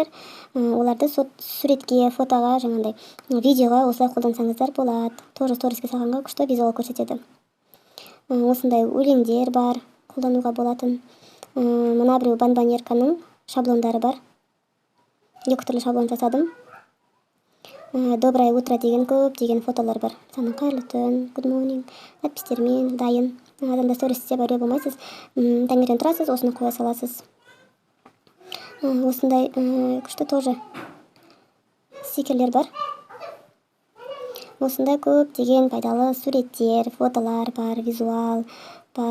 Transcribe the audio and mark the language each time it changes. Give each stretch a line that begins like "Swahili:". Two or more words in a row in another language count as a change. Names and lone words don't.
Kazakh: Оларды суретке, фотоға, жаңағыдай видеоға осылай қолдансаңыздар болады. Тоже сториске салғанға күшті визуал көрсетеді. Осындай өлеңдер бар, қолдануға болатын. Мына біреу банбанерканың шаблондары бар. Екі түрлі шаблон жасадым.
Russian: Доброе утро
Kazakh: деген көптеген фотолар бар. Саған қайырлы түн,
English: good morning
Kazakh: надпистермен дайын. Адамда сторис істеп әуре болмайсыз. Таңертең тұрасыз, осыны қоя саласыз. Осындай күшті тоже стикерлер бар. Осындай көптеген пайдалы суреттер, фотолар бар, визуал бар.